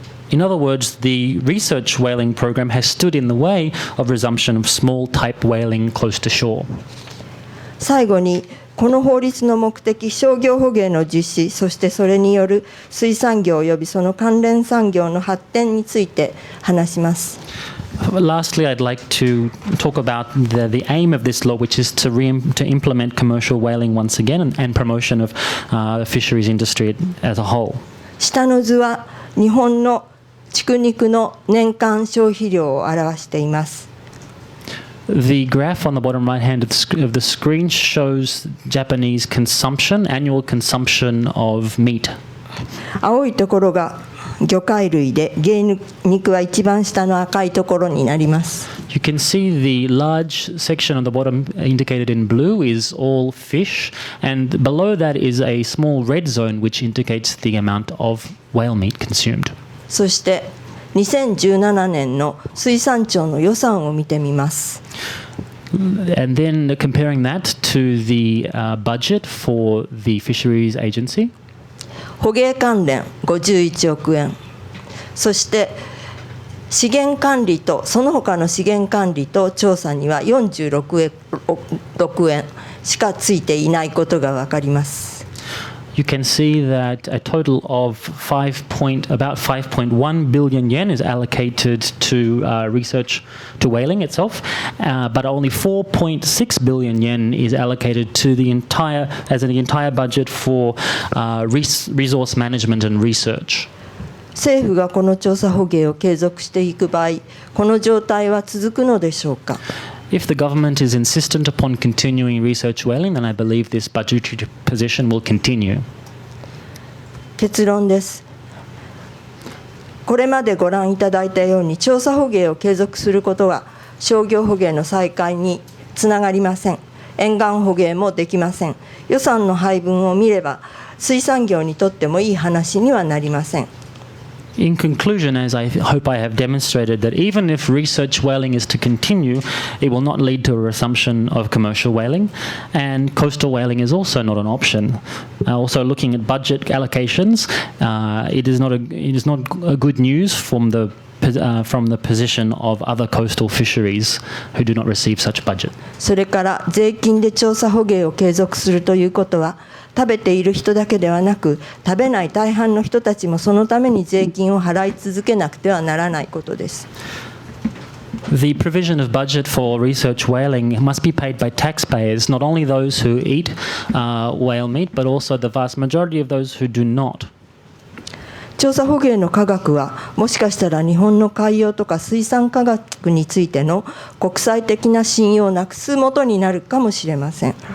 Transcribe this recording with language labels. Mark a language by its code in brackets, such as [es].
[en] In other words, the research whaling program has stood in the way of resumption of small type whaling close to shore. [ja] 最後にこの法律の目的、商業捕鯨の実施、そしてそれによる水産業及びその関連産業の発展について話します。 [en] Lastly, I'd like to talk about the aim of this law, which is to implement commercial whaling once again and promotion of fisheries industry as a whole. [ja] 下の図は日本の畜肉の年間消費量を表しています。 [en] The graph on the bottom right hand of the screen shows Japanese annual consumption of meat. [ja] 青いところが魚介類で、鯨肉は一番下の赤いところになります。 [en] You can see the large section on the bottom indicated in blue is all fish, and below that is a small red zone which indicates the amount of whale meat consumed. [ja] そして2017年の水産庁の予算を見てみます。 [en] And then comparing that to the budget for the Fisheries Agency. [ja] 捕鯨関連51億円、そして資源管理とその他の資源管理と調査には46億円しかついていないことが分かります。 [en] You can see that a total of about 5.1 billion yen is allocated to research to whaling itself, but only 4.6 billion yen is allocated to the entire budget for resource management and research. [ja] 政府がこの調査捕鯨を継続していく場合、この状態は続くのでしょうか。 [en] If the government is insistent upon continuing research whaling, then I believe this budgetary position will continue. [ja] 結論です。これまでご覧いただいたように調査捕鯨を継続することは商業捕鯨の再開につながりません。沿岸捕鯨もできません。予算の配分を見れば水産業にとってもいい話にはなりません。 [en] In conclusion, as I hope I have demonstrated, that even if research whaling is to continue, it will not lead to a resumption of commercial whaling, and coastal whaling is also not an option. Also, looking at budget allocations, it is not a good news from the position of other coastal fisheries who do not receive such budget. [ja] それから税金で調査捕鯨を継続するということは、食べている人だけではなく、食べない大半の人たちもそのために税金を払い続けなくてはならないことです。 [en] The provision of budget for research whaling must be paid by taxpayers, not only those who eat whale meat, but also the vast majority of those who do not. [ja] 調査捕鯨の科学はもしかしたら日本の海洋とか水産科学についての国際的な信用をなくすもとになるかもしれません。